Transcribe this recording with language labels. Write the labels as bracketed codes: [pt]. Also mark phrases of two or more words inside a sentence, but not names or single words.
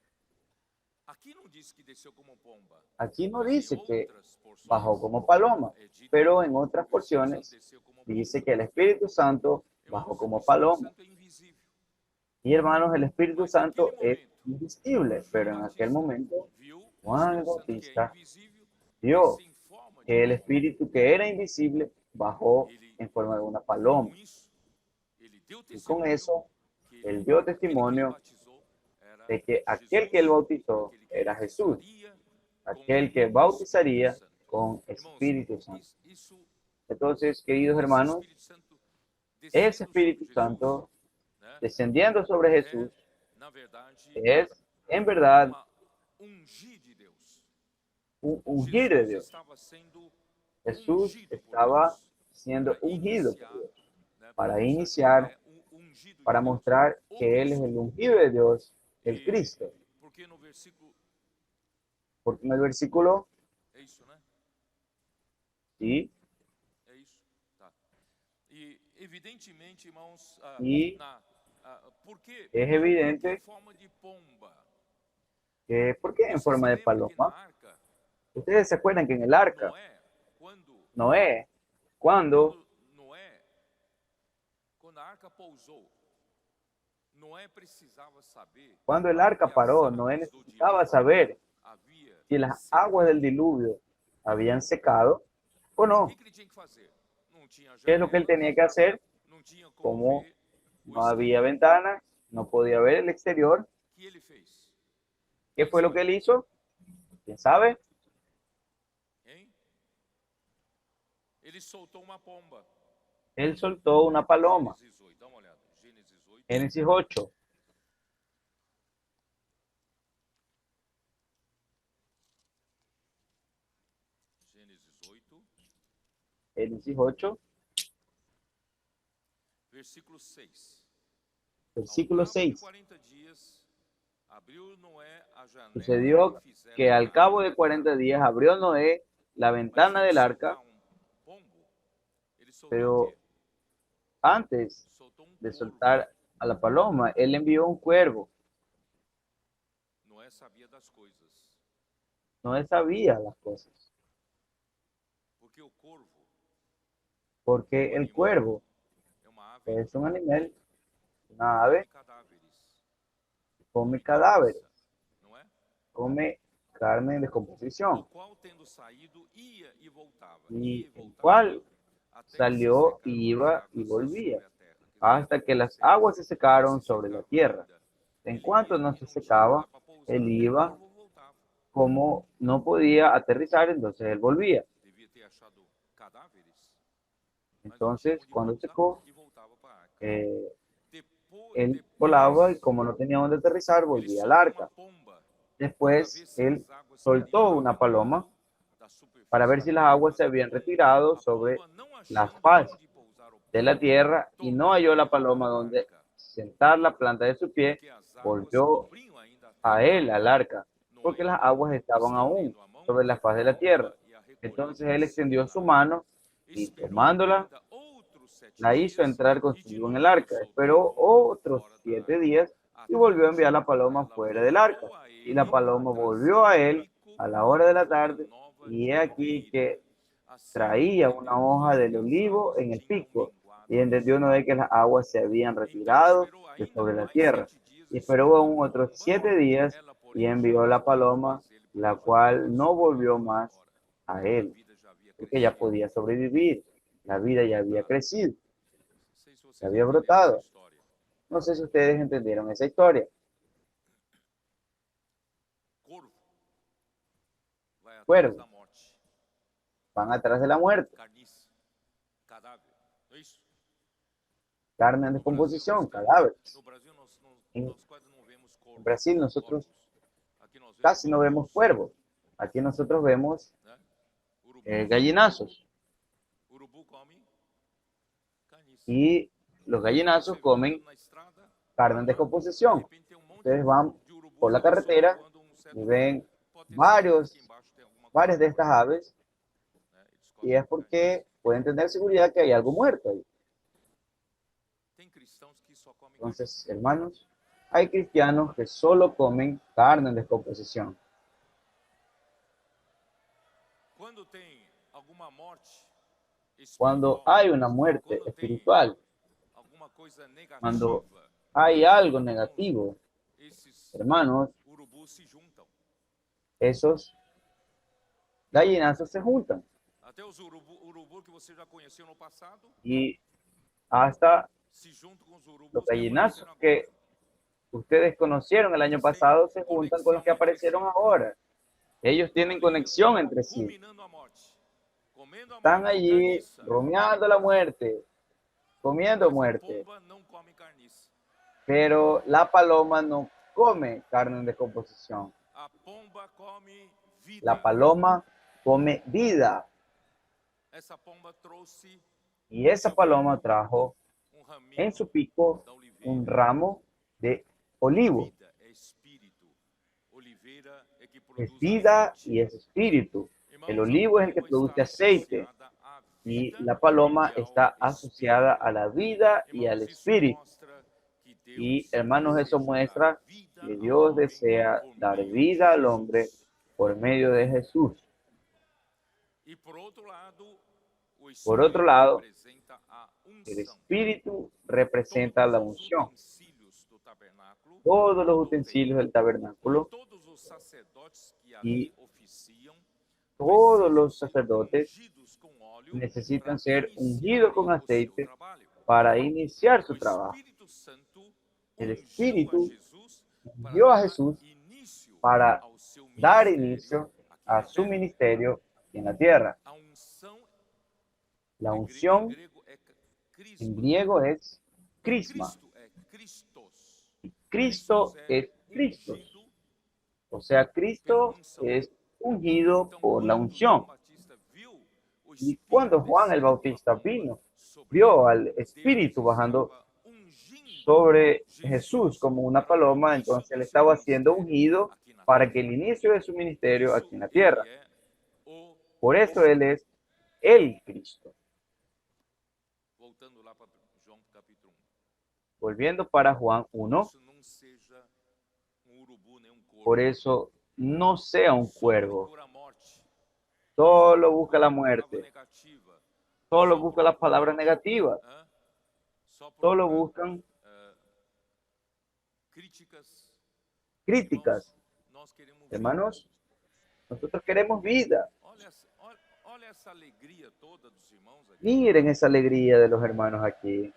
[es] Aquí no dice que bajó como paloma, pero en otras porciones dice que el Espíritu Santo bajó como paloma. Y hermanos, el Espíritu Santo es invisible, pero en aquel momento Juan el Bautista vio que el espíritu que era invisible bajó en forma de una paloma. [pt] Com isso, ele deu [es] Y con eso, que él dio [pt] aquele que ele [es] testimonio [pt] batizou era [es] de que aquel que él [pt] Jesus, [es] bautizó [pt] aquele que [es] era Jesús, [pt] batizaria [es] aquel que [pt] com [es] bautizaría [pt] Espírito Santo. [es] con [pt] Irmãos, [es] Espíritu Santo. [pt] isso, [es] Entonces, queridos [pt] esse [es] hermanos, [pt] Espírito Santo [es] ese [pt] descendo sobre [es] Espíritu [pt] Jesus, [es] Santo [pt] né, [es] descendiendo sobre [pt] é, [es] Jesús [pt] na verdade, [es] es, en verdad, [pt] uma ungir de Deus. [es] un ungir de [pt] Jesus [es] Dios. [pt] estava sendo [es] Jesús [pt] ungido por [es] estaba [pt] Deus [es] siendo [pt] para [es] ungido por [pt] iniciar, [es] Dios, [pt] né, para [es] para [pt] mostrar que ele [es] iniciar, [pt] é o ungido de [es] para [pt] Deus, [es] mostrar [pt] o [es] que Él es [pt] Cristo. [es] el ungido de Dios, el [pt] E [es] Cristo. [pt] porque no versículo [es] Porque en el versículo, [pt] é isso, né? [es] sí, [pt] É isso, tá? E evidentemente, irmãos, [es] y [pt] por que [es] es [pt] em [es] evidente [pt] forma de pomba? [es] que, ¿por qué en [pt] Você se [es] forma de [pt] lembra que na [es] paloma? [pt] arca, [es] Ustedes se acuerdan que en el arca, [pt] Noé, quando [es] Noé, cuando [pt] quando Noé, quando a arca pousou, Noé precisava saber [es] Cuando el arca [pt] se as [es] paró, Noé [pt] águas do [es] necesitaba [pt] dilúvio [es] saber [pt] havia [es] si las aguas del [pt] secado. [es] diluvio habían secado o [pt] O [es] no. [pt] que ele tinha que fazer? Não tinha [es] ¿Qué es lo que él [pt] janelas, [es] tenía que hacer? [pt] não tinha como [es] Como [pt] ver o [es] no había [pt] exterior. [es] ventanas, no podía ver el exterior. [pt] O que ele fez? [es] ¿Qué fue lo que él hizo? ¿Quién sabe? [pt] Hein? Ele soltou uma pomba. [es] Él soltó una paloma. [pt] Gênesis 8, dá uma olhada. Gênesis 8. [es] Génesis 8. [pt] Gênesis 8, [es] Génesis 8, [pt] versículo 6. Ao [es] versículo [pt] cabo de [es] 6. [pt] 40 dias, abriu Noé a janela [es] Sucedió [pt] que fizera [es] que al [pt] na [es] cabo [pt] arca. [es] de 40 días abrió Noé la [pt] Mas [es] ventana [pt] antes [es] del [pt] de [es] arca, [pt] soltar pombo, ele soltou o [es] pero [pt] quê? [es] antes [pt] Soltou [es] de [pt] corvo. [es] soltar a la paloma, él envió un cuervo. [pt] Noé sabia das coisas, [es] Noé sabía las cosas, [pt] porque o corvo [es] porque [pt] é um [es] el [pt] animal, [es] cuervo [pt] é uma ave [es] es un animal, una [pt] que come [es] ave, [pt] cadáveres, [es] come come cadáveres, [pt] carniça, não é? [es] come carne en [pt] O [es] descomposición, [pt] qual, tendo saído, ia e voltava, [es] y el cual [pt] até que se [es] salió [pt] secaram [es] y [pt] as [es] iba y [pt] águas [es] volvía, [pt] sobre a terra. Quer dizer, [es] hasta que las [pt] se [es] aguas se [pt] não se [es] secaron sobre la [pt] secava [es] tierra. [pt] ainda, [es] En [pt] ele [es] cuanto [pt] ia [es] no [pt] e [es] se [pt] não tinha [es] secaba, [pt] lugar para pousar, [es] él [pt] até que o [es] iba, [pt] corvo voltava. [es] como no podía aterrizar, entonces él volvía. [pt] Devia ter achado cadáveres, mas não tinha [es] Entonces, [pt] onde [es] cuando [pt] pousar [es] secó, [pt] e voltava para a arca. [es] eh, él volaba y [pt] Depois, [es] como no tenía dónde aterrizar, [pt] ele [es] volvía al [pt] soltou uma [es] arca. [pt] pomba para ver [es] Después, [pt] se [es] él [pt] as águas teriam [es] soltó una paloma [pt] retirado da [es] para [pt] superfície [es] ver [pt] da [es] si las [pt] terra. [es] aguas se habían retirado [pt] A [es] sobre [pt] pomba, não [es] la [pt] achando [es] faz [pt] onde pousar o [es] de la [pt] pé, [es] tierra y no halló la [pt] tornou [es] paloma [pt] para a [es] donde [pt] arca, [es] sentar la planta de su pie, [pt] porque as águas [es] volvió [pt] cobriam ainda a [es] a [pt] terra. [es] él, al arca, porque [pt] Noé, [es] las [pt] então, [es] aguas estaban aún [pt] estendendo a mão, [es] sobre la faz de [pt] pegou a [es] la tierra. [pt] pomba e a recolheu [es] Entonces él extendió su [pt] separada. [es] mano y [pt] Esperou [es] tomándola, [pt] ainda outros 7 [es] la hizo [pt] dias [es] entrar [pt] e de [es] consigo en el [pt] novo [es] arca. [pt] soltou a [es] Esperó [pt] pomba [es] otros [pt] fora da [es] 7 [pt] arca, [es] días y [pt] até [es] volvió a [pt] que [es] enviar la paloma [pt] ela [es] fuera del arca. [pt] voltou a [es] Y la [pt] ele, [es] paloma volvió [pt] trazendo [es] a [pt] um [es] él [pt] bico [es] a la hora de la [pt] de uma [es] tarde [pt] nova [es] y he aquí [pt] videira. [es] que [pt] Assim ele [es] traía una [pt] entendeu [es] hoja del [pt] que as [es] olivo [pt] águas [es] en el [pt] tinham [es] pico [pt] minguado [es] y [pt] do [es] entendió [pt] céu. [es] Noé que las aguas se habían [pt] Então [es] retirado [pt] esperou [es] de [pt] ainda [es] sobre la [pt] mais [es] tierra. [pt] 7 dias, [es] Y esperó [pt] enviou a [es] aún otros [pt] pomba, [es] 7 días [pt] ela, [es] y [pt] porém, [es] envió la [pt] jamais voltou [es] paloma, [pt] mais ele, [es] la [pt] porque já podia [es] cual no volvió [pt] sobreviver [es] más [pt] agora. [es] a [pt] A [es] él, [pt] vida já havia [es] porque ya [pt] crescido, [es] podía sobrevivir. La vida ya había [pt] brotado. [es] crecido, [pt] Não sei se [es] se [pt] vocês [es] había [pt] entenderam essa [es] brotado. [pt] história. [es] No sé si ustedes entendieron esa historia. [pt] Corvo vai atrás [es] Cuervo, [pt] da morte, [es] van atrás de la muerte, [pt] carniça, cadáver, não é isso? [es] carne en [pt] No Brasil [es] descomposición, [pt] nós temos, [es] cadáveres. [pt] no Brasil [es] En, [pt] nós quase não vemos [es] en Brasil nosotros [pt] corvos. Aqui nós vemos [es] casi no vemos [pt] urubus, [es] cuervos. Aquí nosotros vemos [pt] né? Urubus. [es] gallinazos. [pt] Urubu come carniça. [es] Y los gallinazos [pt] Você vê [es] comen [pt] andando na estrada, [es] carne en [pt] de [es] descomposición. [pt] repente tem um monte [es] Ustedes van [pt] de urubus [es] por la [pt] ali [es] carretera [pt] sobrevoando certo [es] y [pt] lugar. [es] ven [pt] Pode ter certeza que embaixo tem alguma coisa [es] varias de estas [pt] morta, [es] aves [pt] né? Eles [es] y [pt] comem [es] es porque pueden tener seguridad que hay algo muerto ahí. [pt] Tem cristãos que só comem carniça. [es] Entonces, hermanos, hay cristianos que solo comen carne en descomposición. [pt] Quando tem alguma morte [es] Cuando [pt] espiritual, [es] hay una muerte [pt] quando tem [es] espiritual, [pt] alguma coisa [es] cuando [pt] negativa, [es] hay algo [pt] irmãos, [es] negativo, [pt] esses [es] hermanos, [pt] urubus se juntam. [es] esos gallinazos se juntan. [pt] Até os urubu que você já conheceu no passado, [es] y hasta [pt] se juntam com os [es] los [pt] urubus que [es] gallinazos [pt] apareceram agora. [es] que ustedes conocieron el año pasado se juntan con los que aparecieron ahora. Ellos tienen conexión entre sí. [pt] Ruminando a morte, comendo a [es] Están [pt] morte, [es] allí [pt] carniça. [es] rumiando la muerte, comiendo [pt] Mas a [es] muerte. [pt] pomba não come carniça. [es] Pero la paloma no come carne en descomposición. [pt] A pomba come vida. [es] La paloma come vida. [pt] Essa pomba trouxe [es] Y esa paloma trajo [pt] raminho [es] en su pico [pt] da oliveira. [es] un ramo de olivo. [pt] Vida é espírito. Oliveira é que [es] Es [pt] produz [es] vida [pt] azeite. [es] y es espíritu. El [pt] Irmãos, [es] olivo [pt] a [es] es el que [pt] pomba [es] produce [pt] está [es] aceite. [pt] associada à [es] Y [pt] vida [es] la paloma [pt] e ao [es] está [pt] espírito. [es] asociada a la vida y al [pt] Irmãos, isso [es] espíritu. [pt] mostra que Deus [es] Y hermanos, eso [pt] deseja [es] muestra [pt] dar vida [es] que [pt] ao [es] Dios [pt] homem [es] desea [pt] por [es] dar [pt] meio de [es] vida al hombre [pt] Jesus. [es] por medio de Jesús. [pt] E por outro lado, o [es] Por otro [pt] espírito [es] lado, [pt] representa a [es] el [pt] unção. [es] espíritu representa la [pt] Todos os [es] unción. [pt] utensílios do tabernáculo, [es] Todos los [pt] do [es] utensilios del [pt] templo, [es] tabernáculo [pt] todos os sacerdotes que [es] y [pt] ali oficiam, [es] todos [pt] precisam [es] los [pt] ser [es] sacerdotes [pt] ungidos com óleo [es] necesitan [pt] para [es] ser [pt] iniciarem [es] ungidos con [pt] o seu [es] aceite [pt] trabalho. [es] para iniciar [pt] O [es] su trabajo. [pt] Espírito Santo [es] El [pt] ungiu a [es] Espíritu [pt] Jesus para [es] ungió a [pt] dar [es] Jesús [pt] início [es] para [pt] ao seu [es] dar [pt] ministério [es] inicio [pt] aqui [es] a [pt] na [es] su [pt] terra. [es] ministerio en la tierra. [pt] A unção [es] La [pt] em [es] unción [pt] grego é [es] en [pt] crisma. [es] griego es crisma. [pt] Cristo é Christos. [es] Cristo es Cristo. [pt] ungido [es] O sea, [pt] pela [es] Cristo [pt] unção. [es] es ungido [pt] Então, [es] por la [pt] quando [es] unción. [pt] João Batista viu o [es] Y [pt] Espírito [es] cuando Juan el [pt] descendo [es] Bautista [pt] da pomba [es] vino, [pt] sobre [es] vio [pt] ele, [es] al Espíritu [pt] Deus [es] bajando [pt] estava ungindo [es] sobre [pt] Jesus [es] Jesús como una [pt] para o [es] paloma, [pt] início [es] entonces [pt] do [es] él [pt] seu [es] estaba siendo [pt] ministério [es] ungido [pt] aqui na [es] para [pt] terra. [es] que el inicio de su [pt] Por [es] ministerio [pt] isso, [es] aquí en la [pt] ele [es] tierra. [pt] é o [es] Por eso [pt] Cristo. [es] él es el Cristo. [pt] Voltando lá para João capítulo 1. [es] Volviendo para Juan 1, [pt] Isso não seja urubu nem corvo. [es] por eso no sea un [pt] Só [es] cuervo, [pt] procura a morte. [es] solo busca la [pt] Palavra [es] muerte, [pt] negativa. [es] solo [pt] Só [es] busca las [pt] procura [es] palabras negativas, [pt] Hã? Só [es] solo [pt] procura [es] buscan [pt] críticas. [es] críticas. [pt] Irmãos, nós queremos vida. [es] Hermanos, nosotros queremos vida. [pt] Olha essa alegria toda dos irmãos aqui. [es] Miren esa alegría de los hermanos aquí.